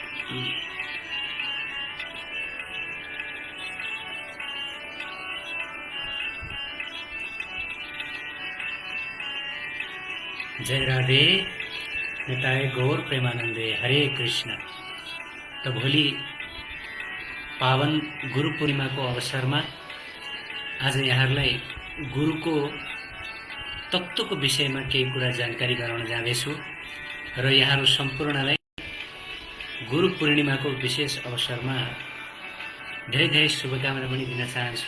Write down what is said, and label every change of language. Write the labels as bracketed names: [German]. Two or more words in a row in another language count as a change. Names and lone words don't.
[Nepali] जय राधे, निताय गौर प्रेमानंदे, हरे कृष्ण। तो भोलि पावन गुरु पूर्णिमाको अवसरमा आज यहाँहरूलाई गुरुको तत्त्वको विषयमा केही कुरा जानकारी गराउन जाँदैछु र यहाँहरू सम्पूर्णलाई गुरु पूर्णिमाको विशेष अवसरमा धेरै धेरै शुभकामना पनि दिन चाहन्छु।